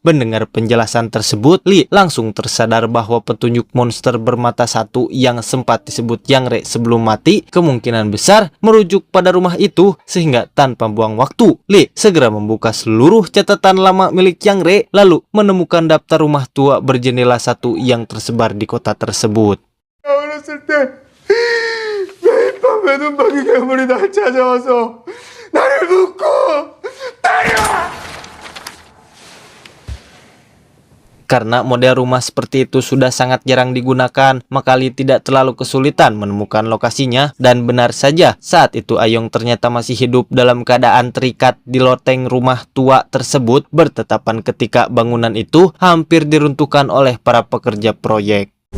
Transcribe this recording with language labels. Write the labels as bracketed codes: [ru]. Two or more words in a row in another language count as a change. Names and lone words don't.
[id] Mendengar penjelasan tersebut, Lee langsung tersadar bahwa petunjuk monster bermata satu yang sempat disebut Yang Re sebelum mati kemungkinan besar merujuk pada rumah itu, sehingga tanpa buang waktu, Lee segera membuka seluruh catatan lama milik Yang Re lalu menemukan daftar rumah tua berjendela satu yang tersebar di kota tersebut. [ko] 어렸을 때 매일 밤 외눈박이 괴물이 날 찾아와서 나를 묶고 때려! [id] Karena model rumah seperti itu sudah sangat jarang digunakan, maka Lee tidak terlalu kesulitan menemukan lokasinya. Dan benar saja, saat itu Ayong ternyata masih hidup dalam keadaan terikat di loteng rumah tua tersebut, bertetapan ketika bangunan itu hampir diruntuhkan oleh para pekerja proyek.